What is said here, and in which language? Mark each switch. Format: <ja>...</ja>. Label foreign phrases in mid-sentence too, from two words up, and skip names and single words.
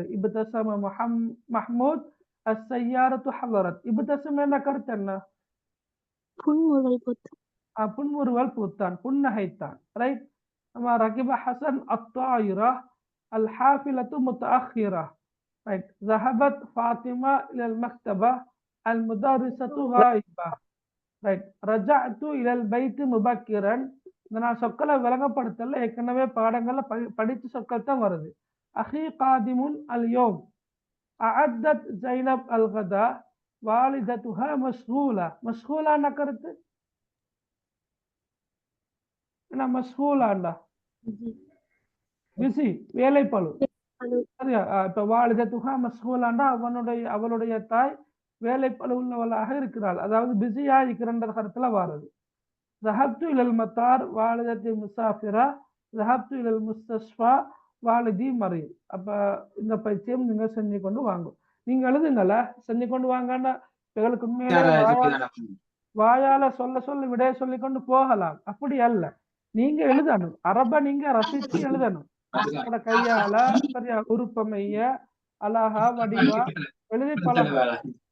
<ar>ابتسم محمود السيارة حضرت.</ar> <ta>இப்தஸம் என்ற கருத்து என்ன. புன்முறுவல் பூத்தான், புன்னகைத்தான். ரைட்.</ta> <ar>ركب حسن الطائرة الحافلة متأخرة.</ar> <ta>ரைட்.</ta> <ar>ذهبت فاطمة إلى المكتبة المدرسة غائبة. ரைட். رجعت إلى البيت مبكرا.</ar> <ta>நான் சொற்களை விளங்கப்படுத்தல, ஏற்கனவே பாடங்கள்ல படிச்ச சொற்கள் தான் வருது.</ta> <ar>أخي قادم اليوم، أعدت زينب الغداء، والدتها مشغولة.</ar> <ta>மஷ்கூலான கருத்து என்ன. மஷ்கூலாண்டா பிஸி, வேலைப்பளு. சரியா. இப்ப</ta> <ar>والدتها مشغولة</ar> <ta>அவளுடைய தாய் வேலைப்பளு உள்ளவளாக இருக்கிறாள், அதாவது பிஸியா இருக்கிறன்ற கருத்துல வாரது.</ta> <ar>ذهبت إلى المطار والدتي مسافرة. ذهبت إلى المستشفى والدي مريض.</ar> <ta>அப்ப இந்த பயிற்சியும் நீங்க செஞ்சு கொண்டு வாங்க. நீங்க எழுதுங்கள செஞ்சு கொண்டு வாங்கன்னா எங்களுக்கு உண்மையிலே வாயால சொல்ல விடைய சொல்லி கொண்டு போகலாம். அப்படி அல்ல, நீங்க எழுதணும். அரப நீங்க ரசிச்சு எழுதணும். கையால சரியா உருப்பமைய அழகா வடிவா எழுதி பழகணும்.</ta>